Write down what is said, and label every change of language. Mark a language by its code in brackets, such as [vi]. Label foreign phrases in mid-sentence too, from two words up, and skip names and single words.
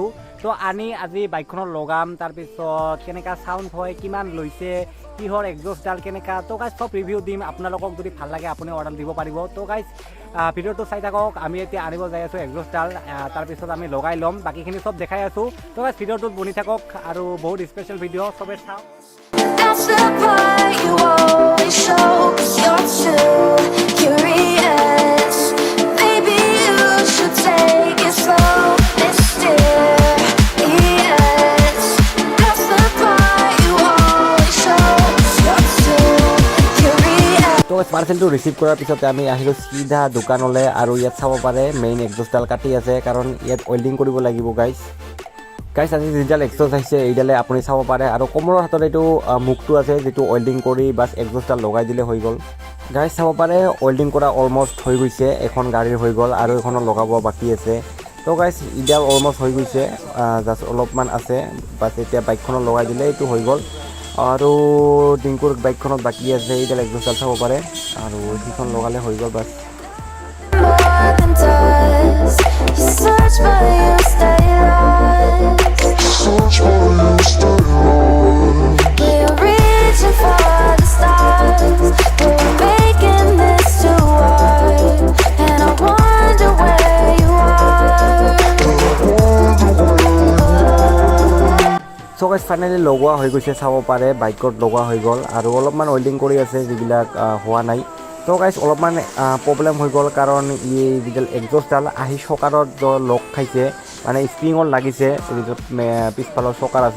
[as] তো আনি আজি বাইকখনত লগাম, তাৰপিছত কেনেকুৱা চাউণ্ড হয়, কিমান লৈছে, কিহৰ এক্সজষ্টডাল কেনেকুৱা, তো গাইজ চব ৰিভিউ দিম। আপোনালোকক যদি ভাল লাগে আপুনি অৰ্ডাৰ দিব পাৰিব। তো গাইজ ভিডিঅ'টো চাই থাকক। আমি এতিয়া আনিব যাই আছোঁ এক্সজষ্টডাল, তাৰপিছত আমি লগাই ল'ম, বাকীখিনি চব দেখাই আছোঁ। তো গাইজ ভিডিঅ'টোত বনি থাকক আৰু বহুত [en] special video' [as] চবে চাওক। [en] That's the part you always show, 'cause you're too curious. Maybe you should take it slow, mysterious. That's the part you always show, 'cause you're too curious. [as] তো পাৰ্চেলটো ৰিচিভ কৰাৰ পিছতে আমি আহিলোঁ চিধা দোকানলৈ আৰু ইয়াত চাব পাৰে মেইন এক্সজষ্টডাল কাটি আছে, কাৰণ ইয়াত ৱেল্ডিং কৰিব লাগিব গাইজ। আজি যিডাল এক্সজষ্ট আহিছে এইডালে আপুনি চাব পাৰে, আৰু কোমৰৰ হাতত এইটো মুখটো আছে যিটো ৱেল্ডিং কৰি বাছ এক্সজষ্টডাল লগাই দিলে হৈ গ'ল। গাইজ চাব পাৰে ৱেল্ডিং কৰা অলমষ্ট হৈ গৈছে, এখন গাড়ীৰ হৈ গ'ল আৰু এখনত লগাব বাকী আছে। তো গাইজ ইডাল অলমষ্ট হৈ গৈছে, জাষ্ট অলপমান আছে, বাছ এতিয়া বাইকখনত লগাই দিলে এইটো হৈ গ'ল। আৰু ডিংকুৰ বাইকখনত বাকী আছে, এইডাল এক্সজষ্টডাল চাব পাৰে, আৰু সেইখন লগালে হৈ গ'ল বাছ। [en] More than dust. You search but you stay lost. We're reaching for the stars, but we're making this too hard. And I wonder where you are. [as] চ' গাইজ ফাইনেলি লগোৱা হৈ গৈছে, চাব পাৰে বাইকত লগোৱা হৈ গ'ল, আৰু অলপমান ৱেল্ডিং কৰি আছে যিবিলাক হোৱা নাই। তো গাইজ অলপমান প্ৰব্লেম হৈ গ'ল, কাৰণ যিডাল এক্সজষ্টডাল আহি চকাৰত লগ খাইছে, মানে স্প্ৰিঙত লাগিছে, য'ত পিছফালৰ চকাৰ আছে।